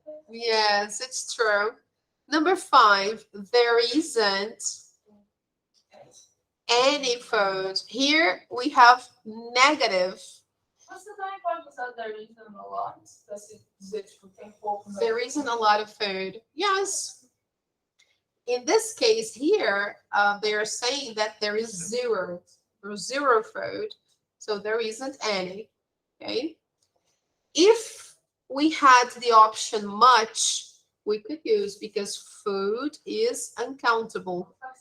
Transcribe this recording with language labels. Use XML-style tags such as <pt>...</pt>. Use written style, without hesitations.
<en>Yes, it's true. Number 5, there isn't any food. Here we have negative.</en> <pt>Você também pode usar</pt> <en>there isn't a lot,</en> <pt>pra se dizer, tipo, tem pouco.</pt> <en>There isn't a lot of food. Yes. In this case here, they are saying that there is zero. There's zero food. So there isn't any. Okay. If we had the option much, we could use because food is uncountable.</en>